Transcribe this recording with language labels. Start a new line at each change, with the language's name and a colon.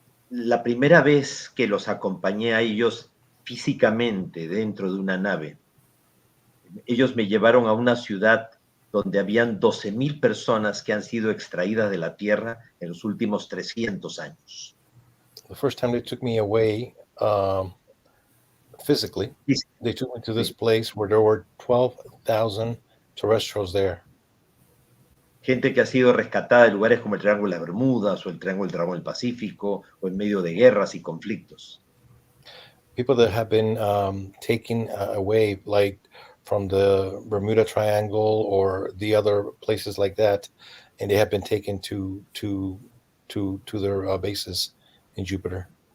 Spanish: La primera vez que los acompañé a ellos físicamente dentro de una nave, ellos me llevaron a una ciudad donde habían 12,000 personas que han sido extraídas de la Tierra en los últimos 300 años.
English: The first time they took me away physically, they took me to this place where there were 12,000 terrestrials there.
Spanish: Gente que ha sido rescatada de lugares como el Triángulo de las Bermudas o el Triángulo del Pacífico o en medio de guerras y conflictos.
English: People that have been taken away, like from the Bermuda Triangle or the other places like that, and they have been taken to their bases in Jupiter.